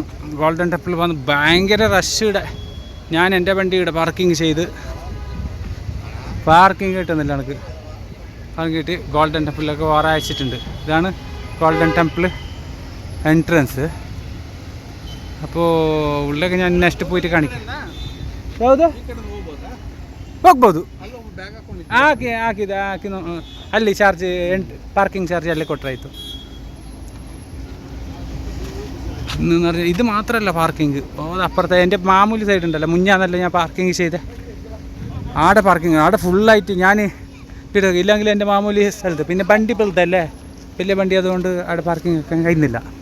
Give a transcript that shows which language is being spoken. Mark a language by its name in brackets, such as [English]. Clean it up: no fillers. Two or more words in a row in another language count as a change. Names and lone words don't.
[Malayalam] ഗോൾഡൻ ടെമ്പിൾ വന്ന് ഭയങ്കര റഷ്യുടെ. ഞാൻ എൻ്റെ വണ്ടി ഇവിടെ പാർക്കിങ് ചെയ്ത്, പാർക്കിങ് കിട്ടുന്നില്ല എനിക്ക്. പാർക്കിട്ട് ഗോൾഡൻ ടെമ്പിളിലേക്ക് വേറെ അയച്ചിട്ടുണ്ട്. ഇതാണ് ഗോൾഡൻ ടെമ്പിൾ ಎಂಟ್ರೆನ್ಸ್. അപ്പോൾ ഉള്ളിലേക്ക് ഞാൻ നെക്സ്റ്റ് പോയിട്ട് കാണിക്കാം. [Kannada] ಯಾವುದು ಹೋಗ್ಬೋದು. ಹಾಕಿದೆ ಅಲ್ಲಿ ಚಾರ್ಜ್ [English] parking charge [Kannada] ಅಲ್ಲೇ ಕೊಟ್ಟರಾಯಿತು. [Malayalam] എന്ന് പറഞ്ഞാൽ ഇത് മാത്രമല്ല പാർക്കിങ്, അപ്പുറത്തെ എൻ്റെ മാമൂലി സൈഡ് ഉണ്ടല്ലോ, മുന്നാന്നല്ല ഞാൻ പാർക്കിങ് ചെയ്തേ. ആടെ പാർക്കിങ് ആടെ ഫുള്ളായിട്ട് ഞാൻ ഇടുക. ഇല്ലെങ്കിൽ എൻ്റെ മാമൂലി സ്ഥലത്ത് പിന്നെ വണ്ടി പോലത്തല്ലേ, വലിയ വണ്ടി, അതുകൊണ്ട് അവിടെ പാർക്കിങ് വെക്കാൻ കഴിയുന്നില്ല.